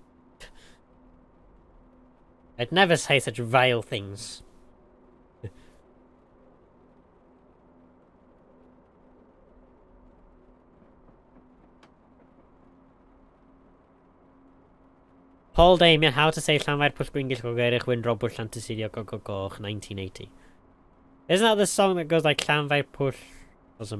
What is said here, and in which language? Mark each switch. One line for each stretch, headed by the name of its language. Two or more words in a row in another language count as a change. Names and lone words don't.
English: I'd never say such vile things. Paul Damien, How to Say Llanfair Pwll Gwyn Gylch Gogeirich Windrow Bwll Llantysilio Gogogoch 1980. Isn't that the song that goes like Llanfair Pwll or something?